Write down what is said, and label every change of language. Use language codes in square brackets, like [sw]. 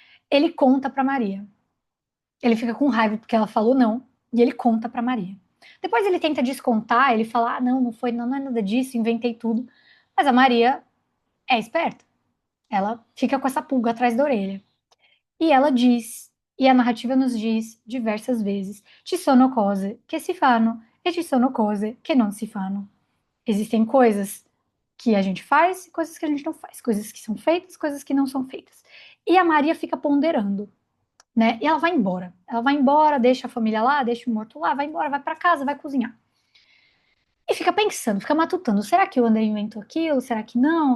[pt] Ele conta pra Maria. Ele fica com raiva porque ela falou não, e ele conta pra Maria. Depois ele tenta descontar, ele fala: ah, não, não foi, não, não é nada disso, inventei tudo. Mas a Maria é esperta. Ela fica com essa pulga atrás da orelha. E ela diz, e a narrativa nos diz diversas vezes: [it] ci sono cose che si fanno e ci sono cose che non si fanno. [pt] Existem coisas que a gente faz e coisas que a gente não faz, coisas que são feitas, coisas que não são feitas. E a Maria fica ponderando, né? E ela vai embora. Ela vai embora, deixa a família lá, deixa o morto lá, vai embora, vai para casa, vai cozinhar. E fica pensando, fica matutando: será que o André inventou aquilo? Será que não?